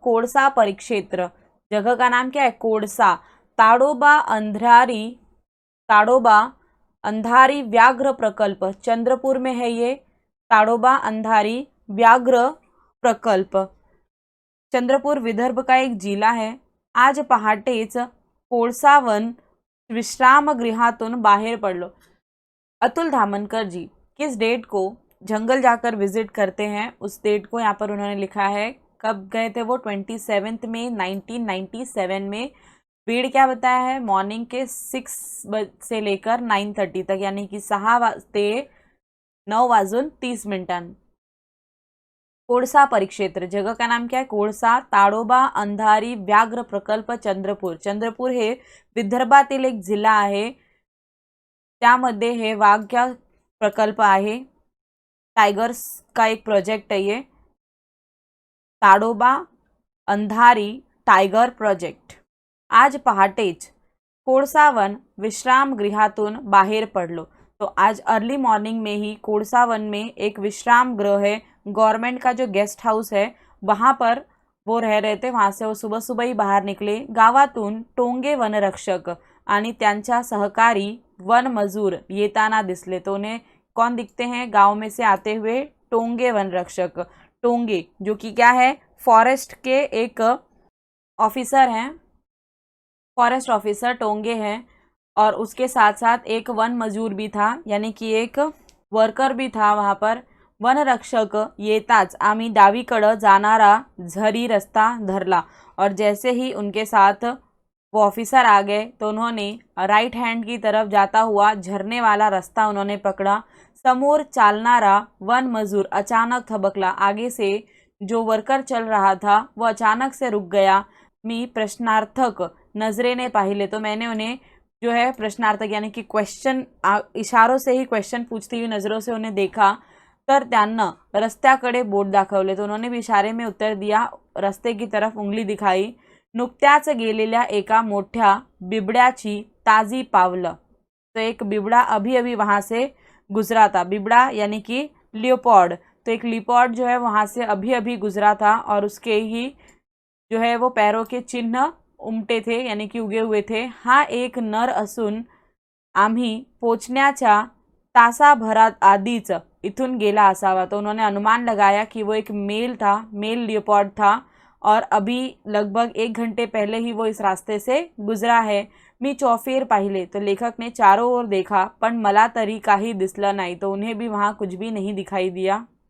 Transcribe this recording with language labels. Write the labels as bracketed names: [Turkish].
[Hindi] कोड़सा परिक्षेत्र, जगह का नाम क्या है, कोड़सा। ताडोबा अंधारी व्याघ्र प्रकल्प चंद्रपुर में है। ये ताडोबा अंधारी व्याघ्र प्रकल्प चंद्रपुर विदर्भ का एक जिला है। [Marathi] आज पहाटेच कोळसावन विश्रामगृहातून बाहेर पडलो। [Hindi] अतुल धामनकर जी किस डेट को जंगल जाकर विजिट करते हैं, उस डेट को यहाँ पर उन्होंने लिखा है। कब गए थे वो, 27 मई 1997 में। भीड़ क्या बताया है, मॉर्निंग के 6 से लेकर 9:30 तक, यानी कि 6 ते 9:30। कोड़सा परिक्षेत्र, जगह का नाम क्या है, कोड़सा। [Marathi] ताडोबा अंधारी व्याघ्र प्रकल्प चंद्रपूर, चंद्रपूर हे विदर्भातील एक जिल्हा आहे, त्यामध्ये हे वाघ प्रकल्प आहे। [Hindi] टाइगर्स का एक प्रोजेक्ट है ये, ताडोबा अंधारी टाइगर प्रोजेक्ट। [Marathi] आज पहाटेच कोळसावन विश्रामगृहातून बाहेर पडलो। [Hindi] तो आज अर्ली मॉर्निंग में ही कोळसावन में एक विश्राम गृह है, गवर्नमेंट का जो गेस्ट हाउस है, वहाँ पर वो रह रहे थे। वहाँ से वो सुबह सुबह ही बाहर निकले। [Marathi] गावातून टोंगे वनरक्षक आणि त्यांच्या सहकारी वन मजूर येताना दिसले। [Hindi] तो उन्हें कौन दिखते हैं, गांव में से आते हुए टोंगे वनरक्षक। टोंगे जो कि क्या है, फॉरेस्ट के एक ऑफिसर हैं, फॉरेस्ट ऑफिसर टोंगे हैं। और उसके साथ साथ एक वन मजूर भी था, यानी कि एक वर्कर भी था वहाँ पर। [Marathi] वनरक्षक येताच आम्ही डावीकडं जाणारा झरी रस्ता धरला। [Hindi] और जैसे ही उनके साथ वो ऑफिसर आ गए तो उन्होंने राइट हैंड की तरफ जाता हुआ झरने वाला रास्ता उन्होंने पकड़ा। [Marathi] समोर चालनारा वन मजूर अचानक थबकला। [Hindi] आगे से जो वर्कर चल रहा था वो अचानक से रुक गया। [Marathi] मी प्रश्नार्थक नजरेने पाहिले, [Hindi] तो मैंने उन्हें जो है प्रश्नार्थक यानी कि क्वेश्चन, इशारों से ही क्वेश्चन पूछती हुई नज़रों से उन्हें देखा। [Marathi] तर त्यांना रस्त्याकडे बोट दाखवले, [Hindi] तो उन्होंने भी इशारे में उत्तर दिया, रस्ते की तरफ उंगली दिखाई। [Marathi] नुकत्याच गेलेल्या एका मोठ्या बिबड्याची ताजी पावलं, [Hindi] तो एक बिबड़ा अभी अभी वहाँ से गुजरा था। बिबड़ा यानी कि लियोपॉर्ड, तो एक लियोपॉर्ड जो है वहाँ से अभी अभी गुजरा था और उसके ही जो है वो पैरों के चिन्ह उमटे थे यानी कि उगे हुए थे। [Marathi] हा एक नर असून आम्ही पोचण्याच्या तासाभरात आधीच इथून गेला असावा। [Hindi] तो उन्होंने अनुमान लगाया कि वो एक मेल था, मेल लियोपॉर्ड था और अभी लगभग 1 घंटे पहले ही वो इस रास्ते से गुजरा है। [Marathi] मी चौफेर पाहिले, [Hindi] तो लेखक ने चारों ओर देखा [Marathi] पण मला तरी काही दिसलं नाही, [Hindi] तो उन्हें भी वहाँ कुछ भी नहीं दिखाई दिया।